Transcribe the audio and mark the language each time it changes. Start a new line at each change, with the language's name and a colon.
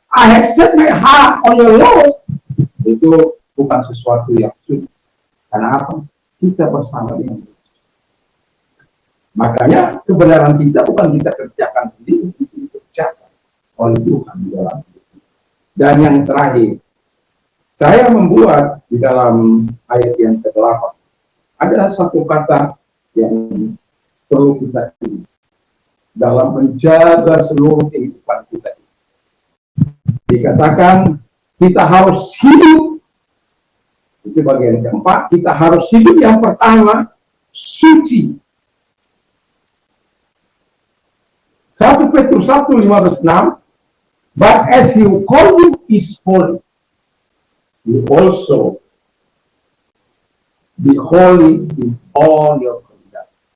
English: I have set my heart on your law.
Indonesian: Itu bukan sesuatu yang sulit. Karena apa? Kita bersama dengan Yesus. Makanya kebenaran kita bukan kita kerjakan sendiri, itu dikerjakan oleh Tuhan di dalam hidup. Dan yang terakhir, saya membuat di dalam ayat yang ke-8 ada satu kata yang perlu kita ingat dalam menjaga seluruh kehidupan kita. Dikatakan kita harus hidup, itu bagian keempat, kita harus hidup yang pertama, suci.
English: 1 Petrus 1:15-16, but as you call you is holy, you also be holy in all your conduct.